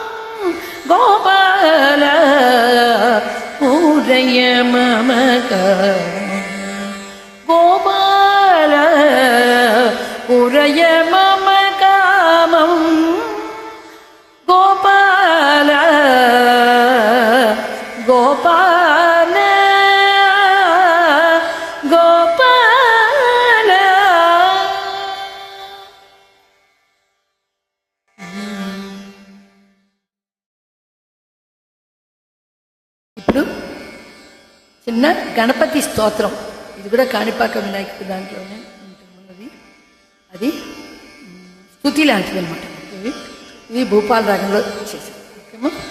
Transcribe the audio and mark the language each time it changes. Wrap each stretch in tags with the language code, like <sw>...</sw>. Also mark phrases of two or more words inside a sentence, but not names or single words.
<sa>गोपाल पूरय मम कामं गोपाल पूरय मम कामं गोपाल गोपाल गोपाल</sa> <te>ఇప్పుడు చిన్న గణపతి స్తోత్రం ఇది కూడా కాణిపాక వినాయకుడి దాంట్లోనే ఉన్నది అది స్తుతి లాంటిది అనమాట ఇది భూపాల రాగంలో చేశారు ఓకేమో</te>